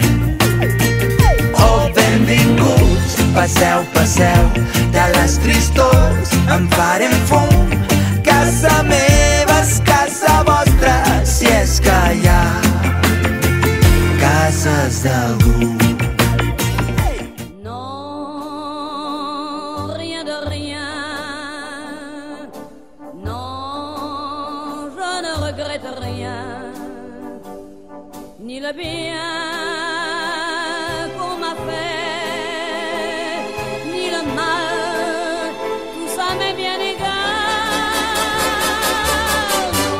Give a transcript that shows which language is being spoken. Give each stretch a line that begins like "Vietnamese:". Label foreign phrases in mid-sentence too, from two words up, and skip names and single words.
Catalan: Oh, benvinguts, passeu, passeu, de les tristors en farem fum. Casa meva és casa vostra, si és que hi ha cases d'algú.
French: Non, rien de rien. Non, je ne regrette rien. Ni le bien qu'on m'a fait, ni le mal, tout ça m'est bien égal.